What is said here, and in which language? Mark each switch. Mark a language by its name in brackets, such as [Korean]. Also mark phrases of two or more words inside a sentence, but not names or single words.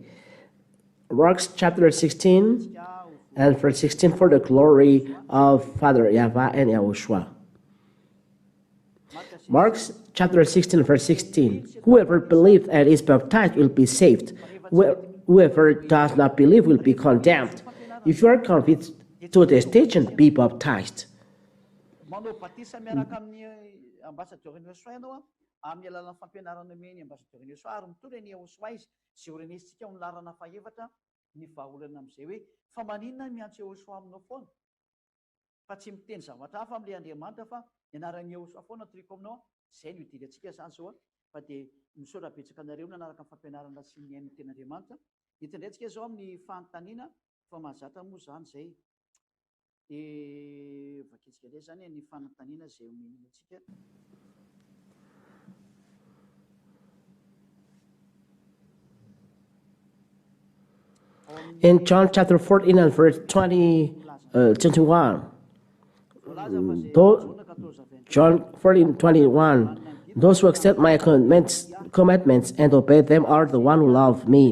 [English] Mark chapter 16 and verse 16, for the glory of Father YAHVAH and YAHOSHUAH. Mark chapter 16 verse 16. Whoever believes and is baptized will be saved. Whoever does not believe will be condemned. If you are convinced to this teaching, be baptized. [Malagasy] Amin'ny alalan'ny fampianarana omeny ambassadeur YAHOSHUAH ary mitondra ny YAHOSHUAH izy sy orenesitsika ao ny larana fahaefatra ny vahaolana amin'izay hoe fa maninona miantso YAHOSHUAH aminao foana fa tsy miteny zavatra hafa amin'ilay Andriamanitra fa ny anaran'ny YAHOSHUAH foana triko aminao izay no hidiry antsika izany zao fa dia misaotra betsaka anareo nanaraka ny fampianarana sy ny ain'ny ten'Andriamanitra hitindray antsika zao amin'ny fanontaniana fa mahazatra moa izany izay dia vakitsika indray izany ny fanontaniana izay omeny antsika. [English] In John chapter 14 and verse 21, John 14:21, those who accept my commandments and obey them are the one who love me.